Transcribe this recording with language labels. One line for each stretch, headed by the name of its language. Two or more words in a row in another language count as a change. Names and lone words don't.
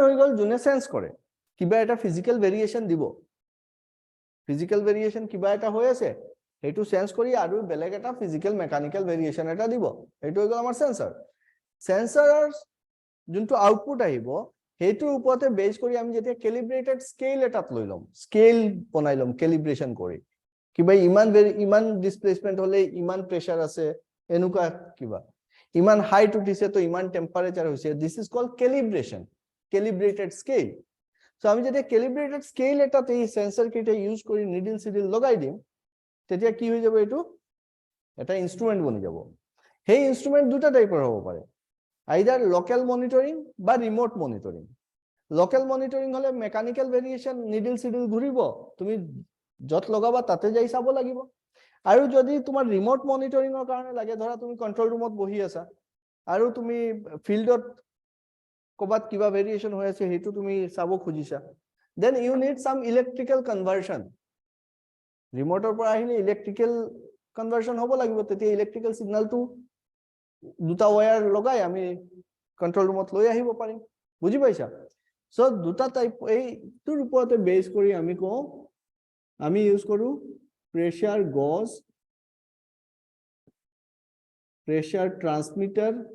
Assamese: হৈ গ'ল যোনে সেন্স কৰে কিবা এটা
English: physical variation
Assamese: দিব
English: physical variation
Assamese: কিবা এটা হৈ আছে সেইটো সেন্স কৰি আৰু বেলেগ এটা
English: physical mechanical variation
Assamese: এটা দিব এইটো হৈ গ'ল আমাৰ সেন্সৰ সেন্সৰৰ যোনটো আউটপুট আহিব হেতুৰ ওপৰতে বেস কৰি আমি যেতিয়া
English: calibrated scale
Assamese: এটাত লৈ লম স্কেল বনাই লম ক্যালিব্ৰেশন কৰি কিবা ইমান ডিসপ্লেসমেন্ট হলে ইমান প্ৰেছাৰ আছে এনেকুৱা কিবা ইমান হাইট উঠিছে তো ইমান টেম্পারেচার হৈছে
English: this is called calibration calibrated scale
Assamese: সো আমি যেতিয়া
English: calibrated scale
Assamese: এটাতে এই সেন্সর কিটা ইউজ কৰি নিডল সিডল লগাই দিম তেতিয়া কি হৈ যাব এটো এটা ইনস্ট্ৰুমেন্ট বনি যাব সেই ইনস্ট্ৰুমেন্ট দুটা টাইপৰ হ'ব পাৰে
English: either local monitoring
Assamese: বা
English: remote monitoring
Assamese: লোকাল মনিটৰিং হলে
English: mechanical variation
Assamese: নিডল সিডল ঘুৰিব তুমি যত লগাবা তাতে যাই চাব লাগিব আৰু যদি তোমাৰ ৰিমোট মনিটৰিংৰ কাৰণে লাগে ধৰা তুমি
English: control roomত
Assamese: বহি আছা আৰু তুমি ফিল্ডত কবাত কিবা ভেৰিয়েশন হৈ আছে হেতু তুমি চাব খুজিছা
English: then you need some electrical conversion
Assamese: ৰিমোটৰ পৰা আহিলে
English: electrical conversion
Assamese: হ'ব লাগিব তেতিয়া
English: electrical signalটো
Assamese: দুটা ওয়্যাৰ লগাই আমি
English: control roomত
Assamese: লৈ আহিব পাৰিম বুজি পাইছা সো দুটা টাইপ এইটোৰ ওপৰতে বেস কৰি আমি কওঁ আমি ইউজ কৰো
English: pressure gauge pressure transmitter